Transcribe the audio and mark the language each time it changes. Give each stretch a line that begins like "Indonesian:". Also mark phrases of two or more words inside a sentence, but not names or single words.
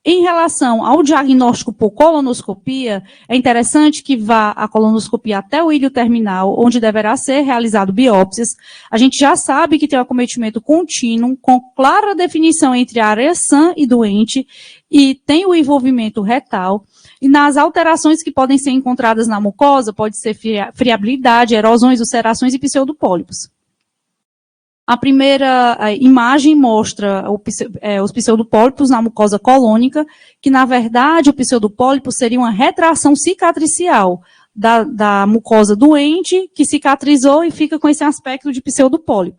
Portuguese: Em relação ao diagnóstico por colonoscopia, é interessante que vá a colonoscopia até o ilho terminal, onde deverá ser realizado biópsias. A gente já sabe que tem um acometimento contínuo, com clara definição entre a área sã e doente, e tem o envolvimento retal. E nas alterações que podem ser encontradas na mucosa, pode ser friabilidade, erosões, ulcerações e pseudopólipos. A primeira imagem mostra os pseudopólipos na mucosa colônica, que, na verdade, o pseudopólipo seria uma retração cicatricial da mucosa doente, que cicatrizou e fica com esse aspecto de pseudopólipo.